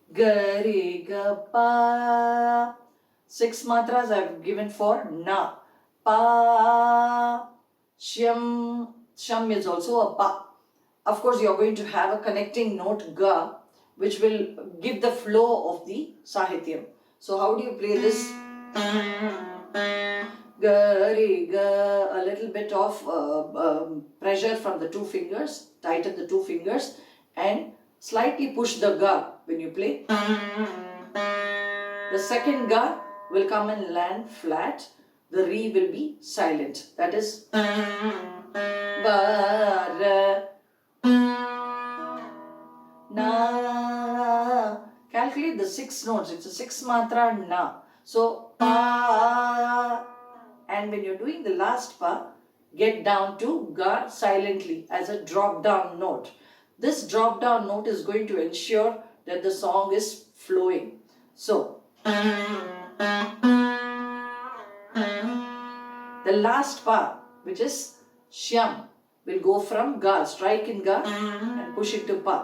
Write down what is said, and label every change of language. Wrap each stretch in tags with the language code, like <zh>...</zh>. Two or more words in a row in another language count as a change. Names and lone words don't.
<en>Gari Gapa. 6 matras I have given for Na. pa, shyam. Sham is also a pa. Of course, you are going to have a connecting note ga, which will give the flow of the Sahithyam. So how do you play this? Ga, re, ga, a little bit of pressure from the two fingers, tighten the two fingers and slightly push the ga when you play. The second ga will come and land flat. The re will be silent. That is ba, ra, na. Calculate the 6 notes. It's a 6 matra na. So pa, and when you're doing the last pa, get down to ga silently as a drop down note. This drop down note is going to ensure that the song is flowing. So the last pa, which is shyam, will go from ga, strike in ga and push it to pa.</en>